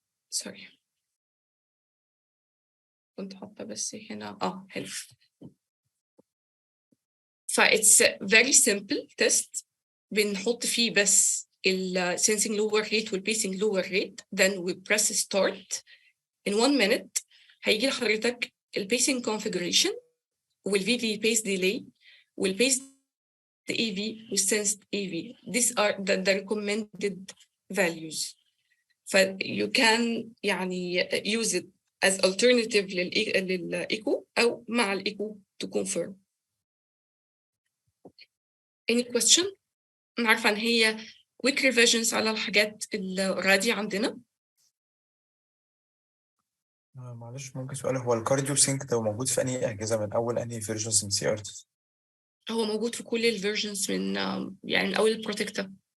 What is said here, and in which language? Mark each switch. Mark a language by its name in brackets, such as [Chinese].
[Arabic] sorry كنت حاطة بس هنا هنا. [English] it's a very simple test. [Arabic] بنحط فيه بس ال [English] sensing lower rate وال pacing lower rate then we press start. in 1 minute [Arabic] هيجي لحضرتك [English] ال pacing configuration وال VV pace delay وال pace AV وال sensed AV. These are the recommended values. you can يعني use it as alternative [Arabic] للإيكو أو مع الإيكو [English] to confirm. Any question؟ [Arabic] أنا عارفة إن هي [English] quick revisions [Arabic] على الحاجات الرادية عندنا. معلش ممكن سؤال، هو الكارديو سينك ده موجود في انهي اجهزه من اول انهي فيرجنز من CRT؟ هو موجود في كل الفيرجنز من يعني من اول البروتكتا.